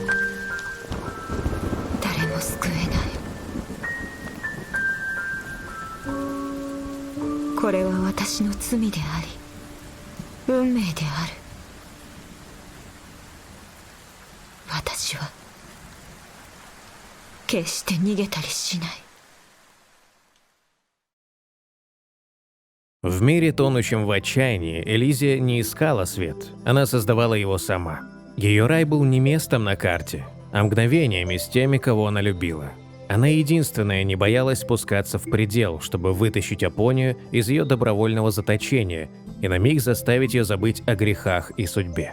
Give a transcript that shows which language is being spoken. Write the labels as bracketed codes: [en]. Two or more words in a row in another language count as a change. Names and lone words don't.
[ja] 誰も救えない。これは私の罪であり、運命である。私は決して逃げたりしない。 [ru] В мире, тонущем в отчаянии, Элизия не искала свет, она создавала его сама. Ее рай был не местом на карте, а мгновениями с теми, кого она любила. Она единственная не боялась спускаться в предел, чтобы вытащить Апонию из ее добровольного заточения и на миг заставить ее забыть о грехах и судьбе.